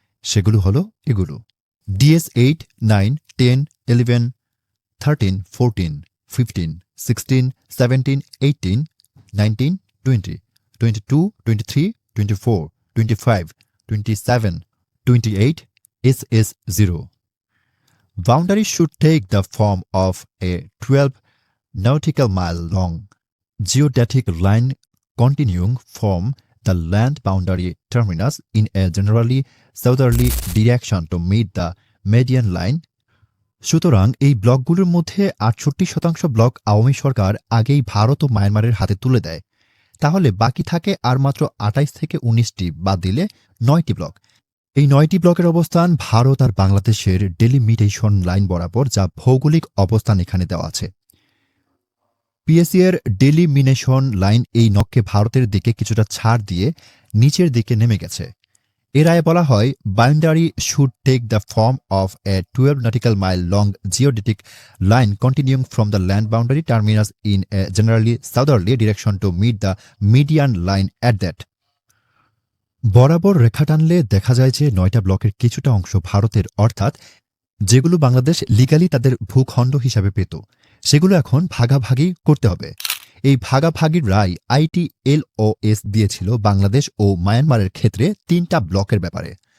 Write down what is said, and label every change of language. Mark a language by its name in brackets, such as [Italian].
[Bangla] সেগুলো হল এগুলো: DS-8, 9, 10, 11, 13, 14, 15, 16, 17, 18, 19, 20, 22, 23, 24, 25, 27, 28, SS0. [English] Boundary should take the form of a 12 nautical mile long geodetic line continuing from the land boundary terminus in a generally southerly direction to meet the median line. [Bangla] সুতরাং এই ব্লকগুলোর মধ্যে ৬৮% block Awami সরকার আগেই ভারত ও মায়ানমারের হাতে তুলে দেয়। তাহলে বাকি থাকে আর মাত্র ২৮ থেকে ১৯টি, বাদ দিলে ৯টি ব্লক। এই ৯টি ব্লকের অবস্থান ভারত আর বাংলাদেশের ডেলিমিটেশন লাইন বরাবর, যা ভৌগোলিক অবস্থান এখানে দেওয়া আছে। পিএসসি এর ডেলিমিনেশন লাইন এই নককে ভারতের দিকে কিছুটা ছাড় দিয়ে নিচের দিকে নেমে গেছে। এর রায়ে বলা হয়, [English] Boundary should take the form of a 12 nautical mile long geodetic line continuing from the land boundary terminus in a generally southerly direction to meet the median line at that. [Bangla] বরাবর রেখা টানলে দেখা যায় যে ৯টা ব্লকের কিছুটা অংশ ভারতের, অর্থাৎ যেগুলো বাংলাদেশ লিগালি তাদের ভূখণ্ড হিসাবে পেত, সেগুলো এখন ভাগাভাগি করতে হবে। এই ভাগাভাগির রায় ITLOS দিয়েছিল বাংলাদেশ ও মায়ানমারের ক্ষেত্রে ৩টা ব্লকের ব্যাপারে।